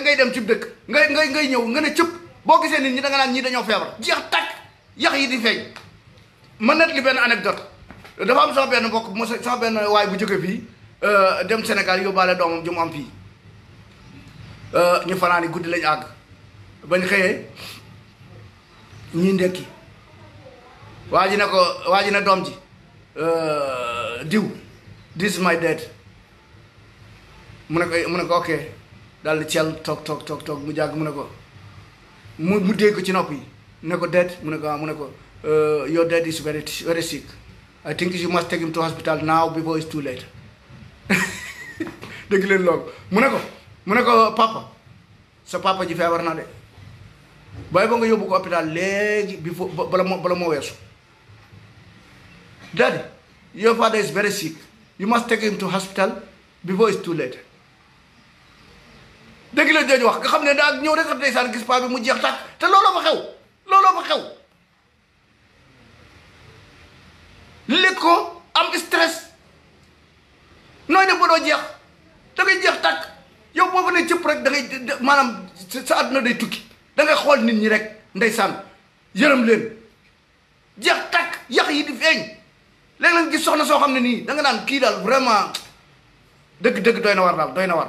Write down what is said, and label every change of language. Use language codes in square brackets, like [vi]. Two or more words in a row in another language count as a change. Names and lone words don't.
[wo] ngay dem ci dëkk ngay ñëw nga ne cëpp boo gisee nit ñi da nga naan ñii dañoo feebar jeex tàkk yax yi di feeñ ma net li benn anecdote dafa am sama benn mbokk sama benn waay bu jóge fii dem Sénégal yóbbaale doomam ju mu am fii ñu fanaani guddi lañ àgg bañ xëyee ñii ndekki waa ji ne doom ji diw [en] this is my dad [wo] mu ne ko ok daal di cel toog mu jàgg mu ne ko mu dégg ko ci nopp yi ne ko dad mu ne ko [en] your dad is very very sick I think you must take him to hospital now before it's too late [wo] dégg leen loolu mu ne ko papa sa papa ji feebar na de bàyyi ba nga yóbbu ko hôpital léegi bala moo weesu [en] daddy your father is very sick you must take him to hospital before it's too late [wo] dégg leen jooju wax nga xam ne daa ñëw rek ndeysaan gis paa bi mu jeex tàkk te looloo fa xew li ko am stress nooy def ba doo jeex da ngay jeex tàkk yow boo fa ne cëpp rek da ngay maanaam sa àdduna day tukki da ngay xool nit ñi rek ndeysaan yërëm leen jeex tàkk yax yi di feeñ léegi nag gis soxna soo xam ne nii da nga naan kii daal vraiment dëgg doy na war daal doy